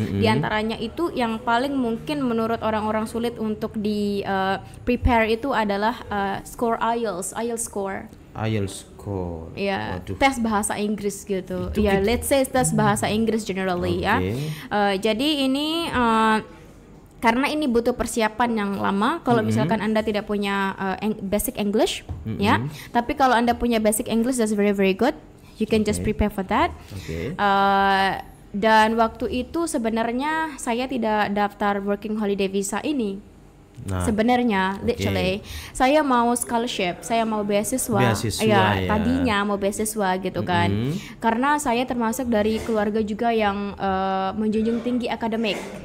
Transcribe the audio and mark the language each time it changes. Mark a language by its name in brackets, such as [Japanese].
[Indonesian] Di antaranya itu yang paling mungkin menurut orang-orang sulit untuk prepare itu adalah score IELTS score. [English] IELTS score. [Indonesian] Ya, Waduh. tes bahasa Inggris gitu. Itu Ya, [English] let's say [Indonesian] tes bahasa Inggris [English] generally [Indonesian] ya. Jadi ini karena ini butuh persiapan yang lama. Kalau misalkan Anda tidak punya basic English, ya. Tapi kalau Anda punya basic English, [English] that's very very good. You can just prepare for that. [Indonesian] Oke. Dan waktu itu sebenarnya saya tidak daftar Working Holiday Visa ini. Nah, Sebenarnya, literally, saya mau scholarship, saya mau beasiswa. Ya. Tadinya mau beasiswa gitu kan. Karena saya termasuk dari keluarga juga yang menjunjung tinggi akademik.